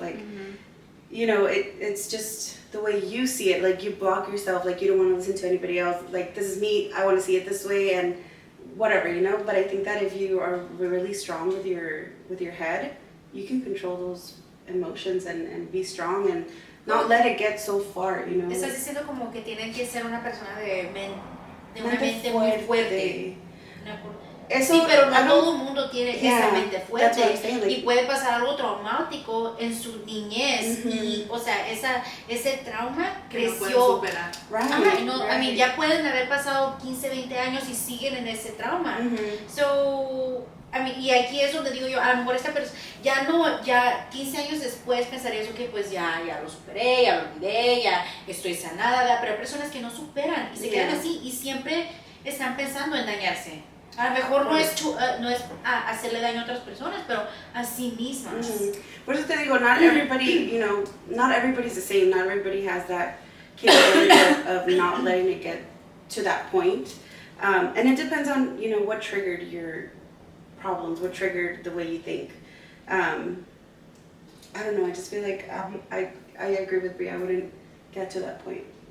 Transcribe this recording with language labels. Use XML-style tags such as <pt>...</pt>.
<en>Like, you know, it's just the way you see it. Like, you block yourself, like you don't want to listen to anybody else. Like, this is me, I want to see it this way, and whatever, you know. But I think that if you are really strong with your head, you can control those emotions and be strong and not let it get so far, you know.</en> <es>Estás diciendo como que tienen que ser una persona de una mente muy fuerte. Eso, sí, pero no todo el mundo tiene esa mente fuerte,</es> <en>like,</en> <es>y puede pasar algo traumático en su niñez y, o sea, ese trauma creció. I mean, ya pueden haber pasado 15, 20 años y siguen en ese trauma. So, I mean, y aquí es donde digo yo, a lo mejor esta persona, ya 15 años después pensaría eso que pues ya lo superé, ya lo olvidé, ya estoy sanada, ¿verdad? Pero hay personas que no superan y se quedan así y siempre están pensando en dañarse. A lo mejor no es hacerle daño a otras personas, pero a sí mismas. Por eso te digo,</es> <en>not everybody, you know, not everybody's the same. Not everybody has that capability of not letting it get to that point. And it depends on, you know, what triggered your problems, what triggered the way you think. I don't know, I just feel like I agree with Bri. I wouldn't get to that point.</en>